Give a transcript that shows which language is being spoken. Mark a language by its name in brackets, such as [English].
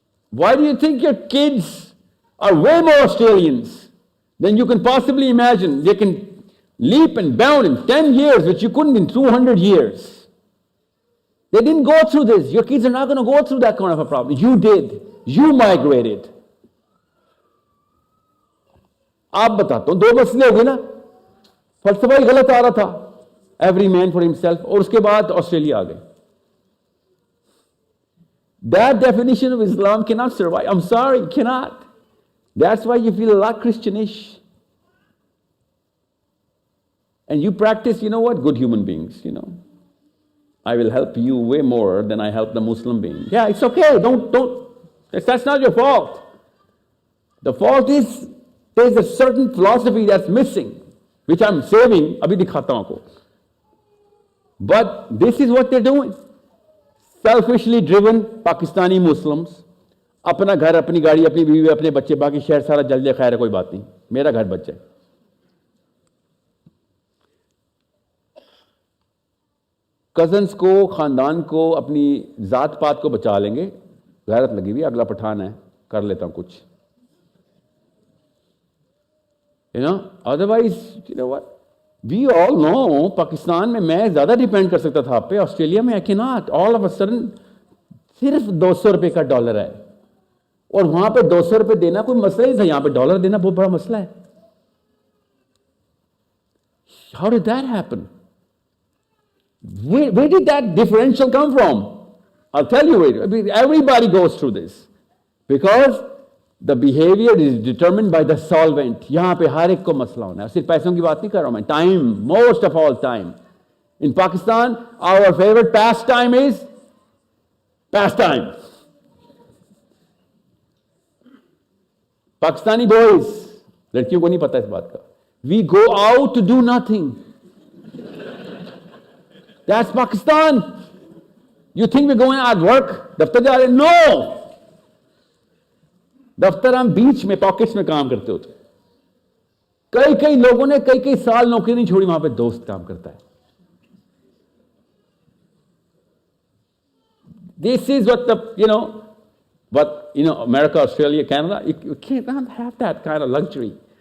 [English] Why do you think your kids are way more Australians than you can possibly imagine? They can leap and bound in 10 years, which you couldn't in 200 years. They didn't go through this. Your kids are not going to go through that kind of a problem. You did. You migrated. [Hindi] आप बताता हूं, दो मसले हो गए ना, फलसफा ही गलत आ रहा था, [English] every man for himself, [Hindi] और उसके बाद ऑस्ट्रेलिया आ गए. [English] That definition of Islam cannot survive. I'm sorry, cannot. That's why you feel a lot Christianish. And you practice, you know what, good human beings, you know. I will help you way more than I help the Muslim being. Yeah, it's okay. That's not your fault. The fault is there's a certain philosophy that's missing, which I'm saving. [Hindi] Abhi dikhata hu aapko. [English] But this is what they're doing. Selfishly driven Pakistani Muslims. [Hindi] अपना घर, अपनी गाड़ी, अपनी बीवी, अपने बच्चे, बाकी शहर सारा जल जाए, खैर है, कोई बात नहीं, मेरा घर बच जाए. कजन्स को, खानदान को, अपनी जात पात को बचा लेंगे, गैरत लगी हुई, अगला पठान है, कर लेता हूं कुछ. [English] You know, otherwise, you know what? We all know, [Hindi] Pakistan में मैं ज़्यादा डिपेंड कर सकता था आप पे, ऑस्ट्रेलिया में [English] I cannot. All of a sudden, [Hindi] सिर्फ 200 रुपये का डॉलर है, और वहां पे 200 रुपये देना कोई मसला ही था, यहां पे डॉलर देना बहुत बड़ा मसला है. [English] How did that happen? Where did that differential come from? I'll tell you it. I mean, everybody goes through this. Because the behavior is determined by the solvent. [Hindi] यहाँ पे हर एक को मसला होना है. सिर्फ पैसों की बात नहीं कर रहा हूं मैं. [English] Time, most of all time. In Pakistan, our favorite pastime is pastime. Pakistani boys, [Hindi] लड़कियों को नहीं पता इस बात का. [English] We go out to do nothing. That's Pakistan. You think we're going at work? [Hindi] दफ्तर जा रहे? [English] No. [Hindi] दफ्तर हम बीच में पॉकेट्स में काम करते होते. कई लोगों ने कई साल नौकरी नहीं छोड़ी, वहां पे दोस्त काम करता है. [English] This is what America, Australia, Canada, you can't have that kind of luxury.